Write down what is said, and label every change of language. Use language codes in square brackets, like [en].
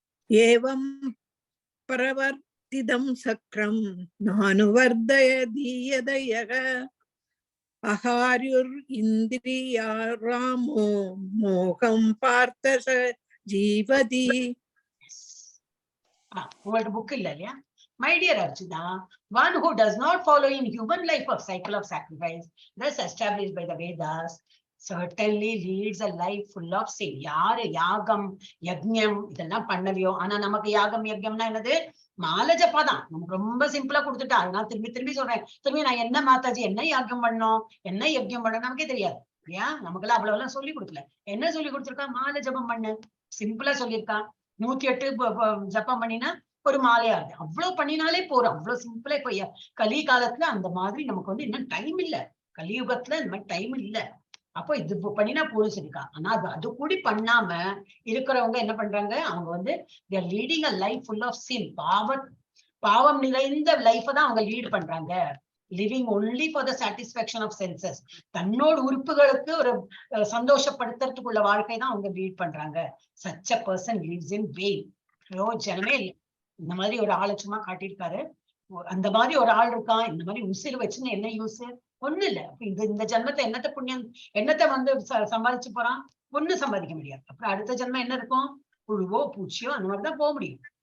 [sa] ஏவம் பிரவர்த்திதம் சக்ரம் நானுவர்தய தீயதயக அஹார்யுர் இந்திரியாராமோ மோகம் பார்த்த ஜீவதி. [ta] உங்கள்ட்ட புக் இல்ல இல்லையா? [en] My dear Arjuna, one who does not follow in human life of cycle of sacrifice, thus established by the Vedas, certainly leads a life full of sin. [ta] யாரு யாகம் யஜ்ஞம் இதெல்லாம் பண்ணலையோ, ஆனா நமக்கு யாகம் யஜ்ஞம்னா என்னது? மாலை ஜப்பா தான். நமக்கு ரொம்ப சிம்பிளா கொடுத்துட்டா. நான் திரும்பி திரும்பி சொல்றேன். திரும்பி நான் என்ன மாதாஜி என்ன யாகம் பண்ணோம், என்ன யஜ்ஞம் பண்ணணும் நமக்கே தெரியாது. ஏன் நமக்கெல்லாம் அவ்வளவு எல்லாம் சொல்லி கொடுக்கல. என்ன சொல்லி கொடுத்துருக்கா? மாலை ஜபம் பண்ணு, சிம்பிளா சொல்லியிருக்கான். 108 ஜப்பம் பண்ணினா ஒரு மாலையா இருக்கு. அவ்வளவு பண்ணினாலே போறோம். அவ்வளவு சிம்பிளா. இப்ப கலி காலத்துல அந்த மாதிரி நமக்கு இன்னும் டைம் இல்ல. கலியுகத்துல இந்த மாதிரி டைம் இல்ல. அப்போ இது பண்ணினா போதும் சொல்லிருக்கா. ஆனா அது கூடி பண்ணாம இருக்கிறவங்க என்ன பண்றாங்க? [en] அவங்க they are leading a life full of sin. [ta] பாவம் நிறைந்த லைஃப தான் அவங்க லீட் பண்றாங்க. [en] Living only for the satisfaction of senses. [ta] தன்னோட உறுப்புகளுக்கு ஒரு சந்தோஷப்படுத்துறதுக்குள்ள வாழ்க்கை தான் அவங்க லீட் பண்றாங்க. [en] such a person lives in vain. [ta] ஜனமே இல்லை. இந்த மாதிரி ஒரு ஆளை சும்மா காட்டியிருக்காரு. அந்த மாதிரி ஒரு ஆள் இருக்கான். இந்த மாதிரி உசிறு வச்சுன்னு என்ன யூஸ்? ஒண்ணு இல்ல. இந்த ஜென்மத்தை என்னத்தை புண்ணியம் என்னத்தை சம்பாதிச்சு போறான்? ஒண்ணும் சம்பாதிக்க முடியாது. அப்புறம் அடுத்த ஜென்மம் என்ன இருக்கும்? புழுவோ பூச்சியோ அந்த மாதிரிதான் போக முடியும்.